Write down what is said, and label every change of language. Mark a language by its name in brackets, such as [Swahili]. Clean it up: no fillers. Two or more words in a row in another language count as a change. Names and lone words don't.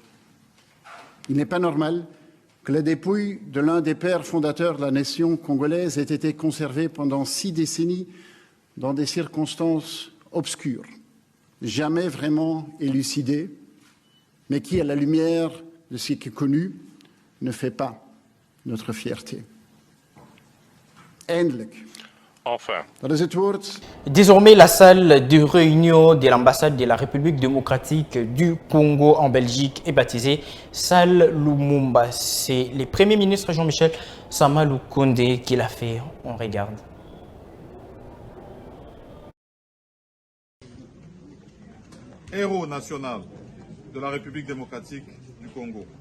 [French] Il n'est pas normal que la dépouille de l'un des pères fondateurs de la nation congolaise ait été conservée pendant 6 décennies dans des circonstances obscures, jamais vraiment élucidées, mais qui, à la lumière de ce qui est connu, ne fait pas notre fierté. [Dutch] Eindelijk. [French] Enfin. [Dutch] Dat is het woord. [French] Désormais, la salle de réunion de l'ambassade de la République démocratique du Congo en Belgique est baptisée Salle Lumumba. C'est le Premier ministre Jean-Michel Sama Lukonde qui l'a fait. On regarde. Héros national de la République démocratique du Congo.